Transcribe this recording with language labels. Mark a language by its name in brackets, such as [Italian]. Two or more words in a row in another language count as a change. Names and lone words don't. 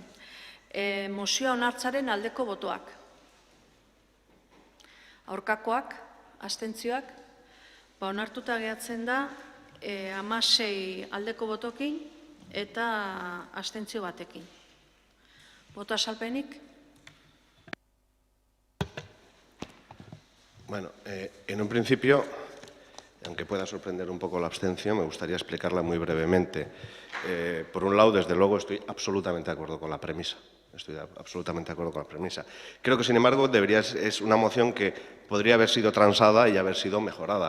[Basque] Mozioa onartzaren aldeko botoak. Aurkakoak, abstentzioak, onartuta gehatzen da 16 aldeko botokin eta abstentzio batekin. Boto azalpenik? [Spanish] Bueno, en un principio, aunque pueda sorprender un poco la abstención, me gustaría explicarla muy brevemente. Por un lado, desde luego, estoy absolutamente de acuerdo con la premisa. Creo que, sin embargo, es una moción que podría haber sido transada y haber sido mejorada.